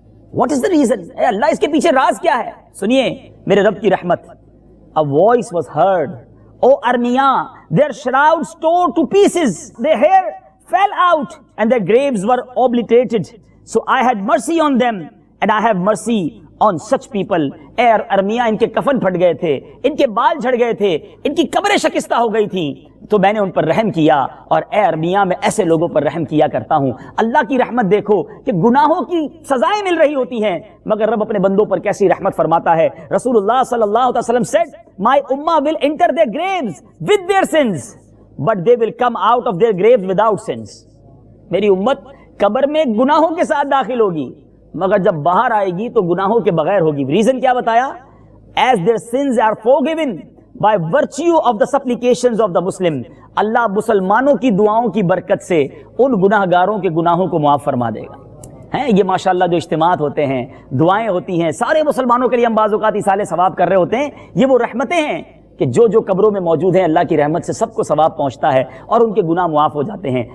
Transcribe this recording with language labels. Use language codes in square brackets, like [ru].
[en] What is the reason? [ur] اے اللہ, اس کے پیچھے راز کیا ہے؟ سنیے میرے رب کی رحمت. [en] A voice was heard, O Armiya, their shrouds tore to pieces, their hair fell out, and their graves were obliterated. So I had mercy on them, and I have mercy on such people. [ur] اے ارمیہ, ان کے کفن پھٹ گئے تھے, ان کے بال جھڑ گئے تھے, ان کی قبریں شکستہ ہو گئی تھیں, تو میں نے ان پر رحم کیا. اور اے ارمیہ, میں ایسے لوگوں پر رحم کیا کرتا ہوں. اللہ کی رحمت دیکھو کہ گناہوں کی سزائیں مل رہی ہوتی ہیں, مگر رب اپنے بندوں پر کیسی رحمت فرماتا ہے. [en] رسول اللہ صلی اللہ علیہ وسلم said, My ummah will enter their graves with their sins, but they will come out of their graves without sins. [ur] میری امت قبر میں گناہوں کے ساتھ داخل ہوگی, مگر جب باہر آئے گی تو گناہوں کے بغیر ہوگی. ریزن کیا بتایا؟ [en] As their sins are forgiven by virtue of the supplications of the Muslim. [ur] اللہ مسلمانوں کی دعاؤں کی برکت سے ان گناہ گاروں کے گناہوں کو معاف فرما دے گا. ہیں یہ ماشاءاللہ جو اجتماعات ہوتے ہیں, دعائیں ہوتی ہیں, سارے مسلمانوں کے لیے ہم بعض اوقات ایصال ثواب کر رہے ہوتے ہیں, یہ وہ رحمتیں ہیں کہ جو قبروں میں موجود ہیں, اللہ کی رحمت سے سب کو ثواب پہنچتا ہے اور ان کے گناہ معاف ہو جاتے ہیں.